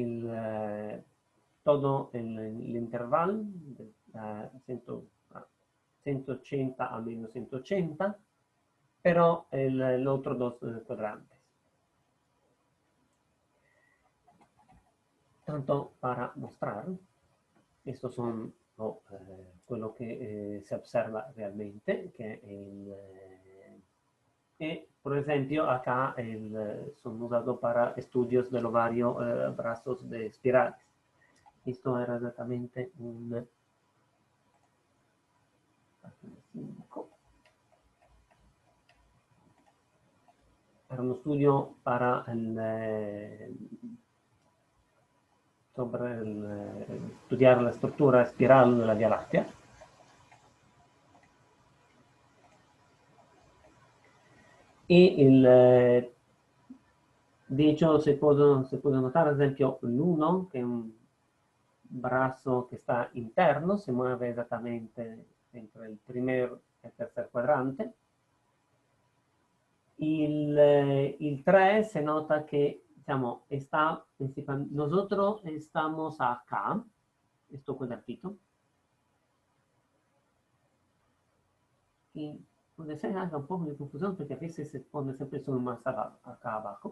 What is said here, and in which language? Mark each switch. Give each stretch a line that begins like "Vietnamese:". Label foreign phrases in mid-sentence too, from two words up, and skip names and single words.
Spanish: todo el intervalo, 180 a menos 180, pero el otro dos cuadrantes. Tanto para mostrar, estos son
Italian: quello che si osserva realmente,
Spanish: por esempio, acá son usados para estudios de los varios brazos de espirales. Esto era exactamente un 5. Era uno studio para studiare la struttura spirale della Via Lattea. E de hecho se puede notar,
Italian: ad esempio, l'1, che è un
Spanish: brazo que está interno, se mueve exactamente entre el primer y el tercer cuadrante. Y el 3 se nota que, digamos, está principalmente, nosotros estamos acá, esto cuadratito, y puede ser haga un poco de confusión porque a veces se pone siempre solo más acá abajo.